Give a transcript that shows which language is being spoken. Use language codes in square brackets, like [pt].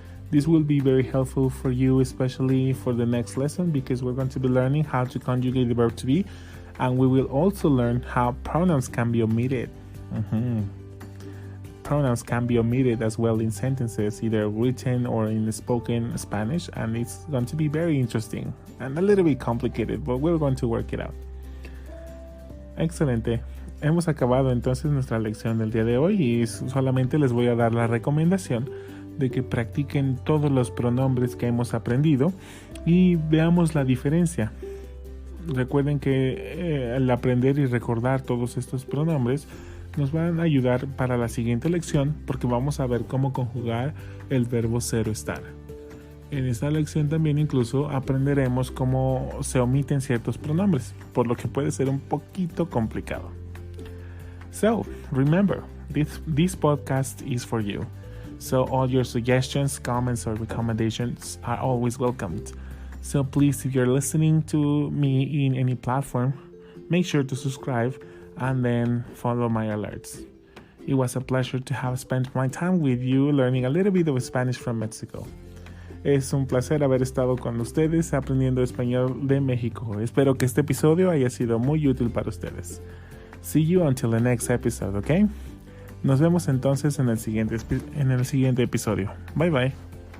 [en] This will be very helpful for you, especially for the next lesson, because we're going to be learning how to conjugate the verb to be, and we will also learn how pronouns can be omitted. Pronouns can be omitted as well in sentences, either written or in spoken Spanish, and it's going to be very interesting and a little bit complicated, but we're going to work it out. [es] Excelente. Hemos acabado entonces nuestra lección del día de hoy y solamente les voy a dar la recomendación de que practiquen todos los pronombres que hemos aprendido y veamos la diferencia. Recuerden que el aprender y recordar todos estos pronombres nos van a ayudar para la siguiente lección, porque vamos a ver cómo conjugar el verbo ser o estar. En esta lección también incluso aprenderemos cómo se omiten ciertos pronombres, por lo que puede ser un poquito complicado. [en] So, remember, this podcast is for you. So all your suggestions, comments, or recommendations are always welcomed. So please, if you're listening to me in any platform, make sure to subscribe and then follow my alerts. It was a pleasure to have spent my time with you learning a little bit of Spanish from Mexico. [es] Es un placer haber estado con ustedes aprendiendo español de México. Espero que este episodio haya sido muy útil para ustedes. [en] See you until the next episode, [es] ¿ok? Nos vemos entonces en el siguiente episodio. [en] Bye bye.